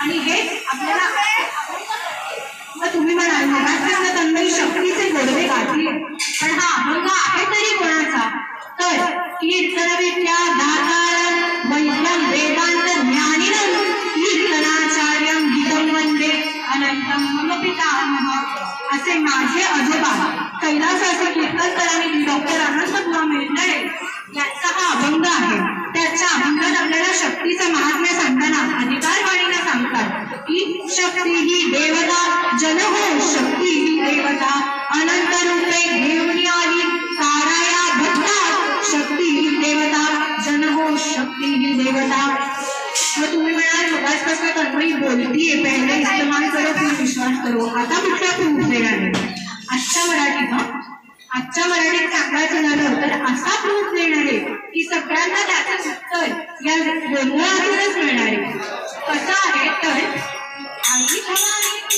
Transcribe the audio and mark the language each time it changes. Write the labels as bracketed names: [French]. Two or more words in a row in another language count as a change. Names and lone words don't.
[Marathi] आणि हे आपल्याला तुम्ही म्हणाल मगाच तन्मयी शक्तीचे गोडवे गाठी, पण हा अभंग आहे तरी कोणाचा तर [Sanskrit] कीर्तनविद्या दातारं वैद्यं वेदांत ज्ञानिनं कीर्तनाचार्यं गीतं वन्दे अनंतं मम पितामहः [Marathi] असे माझे आजोबा कैलासाचे कीर्तनकारांनी डॉक्टर अनंतबुवा मेल्दळे यांचा हा अभंग आहे. त्याच्या अभंगात आपल्याला शक्तीचं महात्म्य सांगताना अधिकारवाणीला सांगतात की शक्ती ही देवता जन हो, शक्ती ही देवता अनंत रूपे घेऊन आली ताराया भक्ता, शक्ती ही देवता जन हो, शक्ती ही देवता. मग तुम्ही म्हणाल मगाचपासून तन्मयी बोलतीये, [Hindi] पहिले इस्तेमाल करो फिर विश्वास करो. [Marathi] आता कुठला प्रूफ देणार? आजच्या मराठीत सांगायचं झालं तर असा प्रूफ देणार आहे की सगळ्यांना त्याचं उत्तर या गोंधळातूनच मिळणार आहे. कसं आहे तर आई भवानी